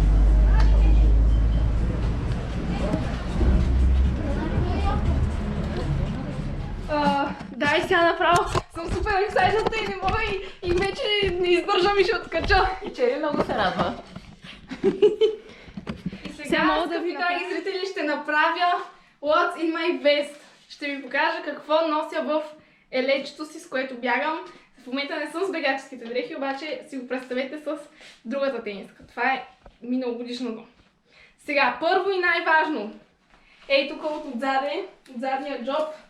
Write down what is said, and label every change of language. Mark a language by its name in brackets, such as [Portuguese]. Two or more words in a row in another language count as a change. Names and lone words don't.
[Bulgarian] Да, и сега направо съм супер ексайзната и не мога и вече не издържам и ще откача. И Чери много се радва. И сега мога да ви драги зрители, ще направя [English] What's in my vest. [Bulgarian] Ще ви покажа какво нося в елечето си, с което бягам. В момента не съм с бегаческите дрехи, обаче си го представете с другата тениска. Това е миналогодишното. Сега, първо и най-важно. Ей тук от задния джоб.